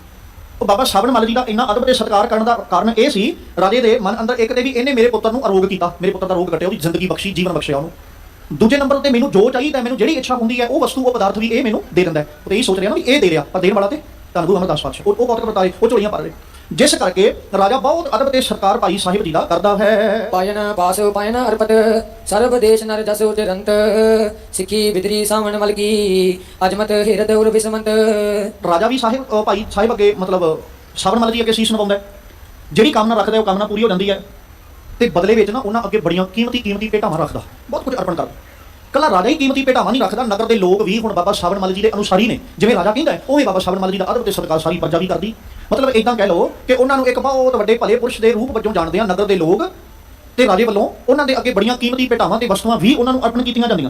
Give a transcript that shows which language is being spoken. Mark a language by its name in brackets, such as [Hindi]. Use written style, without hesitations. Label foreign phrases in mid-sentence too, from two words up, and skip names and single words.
[Punjabi] ਉਹ ਬਾਬਾ ਸਾਵਣ ਮੱਲ ਜੀ ਦਾ ਇੰਨਾ ਅਦਬ ਤੇ ਸਤਿਕਾਰ ਕਰਨ ਦਾ ਕਾਰਨ ਇਹ ਸੀ, ਰਾਜੇ ਦੇ ਮਨ ਅੰਦਰ ਇੱਕ ਤੇ ਵੀ ਇਹਨੇ ਮੇਰੇ ਪੁੱਤਰ ਨੂੰ ਅਰੋਗ ਕੀਤਾ, ਮੇਰੇ ਪੁੱਤਰ ਦਾ ਰੋਗ ਕੱਟਿਆ, ਉਹਦੀ ਜ਼ਿੰਦਗੀ ਬਖਸ਼ੀ, ਜੀਵਨ ਬਖਸ਼ਿਆ ਉਹਨੂੰ। ਦੂਜੇ ਨੰਬਰ ਉੱਤੇ ਮੈਨੂੰ ਜੋ ਚਾਹੀਦਾ, ਮੈਨੂੰ ਜਿਹੜੀ ਇੱਛਾ ਹੁੰਦੀ ਹੈ, ਉਹ ਵਸਤੂ, ਉਹ ਪਦਾਰਥ ਵੀ ਇਹ ਮੈਨੂੰ ਦੇ ਦਿੰਦਾ ਹੈ। ਉਹ ਇਹ ਸੋਚ ਰਿਹਾ ਨਾ ਵੀ ਇਹ ਦੇ ਰਿਹਾ, ਪਰ ਦੇਣ ਵਾਲਾ ਤੇ ਧੰਨ ਗੁਰੂ ਅਮਰਦਾਸ ਪਾਤਸ਼ਾਹ, ਉਹ ਕੌਤਕ ਵਰਤਾਏ, ਉਹ ਝੋਲੀਆਂ ਭਰ ਰਹੇ। ਜਿਸ ਕਰਕੇ ਰਾਜਾ ਬਹੁਤ ਅਦਬ ਤੇ ਸਤਿਕਾਰ ਭਾਈ ਸਾਹਿਬ ਜੀ ਦਾ ਕਰਦਾ ਹੈ। [Braj] पायन पास पायन अर्पत सर्व देश नर जसो चिरंत, सिखी बिदरी सावन मल की अजमत हिरद उर बिसमंत। [Punjabi] ਰਾਜਾ ਵੀ ਸਾਹਿਬ ਭਾਈ ਸਾਹਿਬ ਅੱਗੇ ਮਤਲਬ ਸਾਵਣ ਮੱਲ ਜੀ ਅੱਗੇ ਸੀਸ ਨਵਾਉਂਦਾ ਹੈ। ਜਿਹੜੀ ਕਾਮਨਾ ਰੱਖਦਾ ਉਹ ਕਾਮਨਾ ਪੂਰੀ ਹੋ ਜਾਂਦੀ ਹੈ ਤੇ ਬਦਲੇ ਵਿੱਚ ਨਾ ਉਹਨਾਂ ਅੱਗੇ ਬੜੀਆਂ ਕੀਮਤੀ ਭੇਟਾਵਾਂ ਰੱਖਦਾ, ਬਹੁਤ ਕੁਝ ਅਰਪਣ ਕਰਦਾ। ਕੱਲਾ ਰਾਜਾ ਹੀ ਕੀਮਤੀ ਭੇਟਾਵਾਂ ਨਹੀਂ ਰੱਖਦਾ, ਨਗਰ ਦੇ ਲੋਕ ਵੀ ਹੁਣ ਬਾਬਾ ਸਾਵਣ ਮੱਲ ਜੀ ਦੇ ਅਨੁਸਾਰੀ ਨੇ। ਜਿਵੇਂ ਰਾਜਾ ਕਹਿੰਦਾ ਹੈ ਉਵੇਂ ਬਾਬਾ ਸਾਵਣ ਮੱਲ ਜੀ ਦਾ ਅਦਬ ਤੇ ਸਤਿਕਾਰ ਸਾਰੀ ਪ੍ਰਜਾ ਵੀ ਕਰਦੀ। ਮਤਲਬ ਇਦਾਂ ਕਹਿ ਲਓ ਕਿ ਉਹਨਾਂ ਨੂੰ ਇੱਕ ਬਹੁਤ ਵੱਡੇ ਭਲੇ ਪੁਰਸ਼ ਦੇ ਰੂਪ ਵਜੋਂ ਜਾਣਦੇ ਆ ਨਗਰ ਦੇ ਲੋਕ, ਤੇ ਰਾਜੇ ਵੱਲੋਂ ਉਹਨਾਂ ਦੇ ਅੱਗੇ ਬੜੀਆਂ ਕੀਮਤੀ ਭੇਟਾਵਾਂ ਤੇ ਵਸਤੂਆਂ ਵੀ ਉਹਨਾਂ ਨੂੰ ਅਰਪਣ ਕੀਤੀਆਂ ਜਾਂਦੀਆਂ।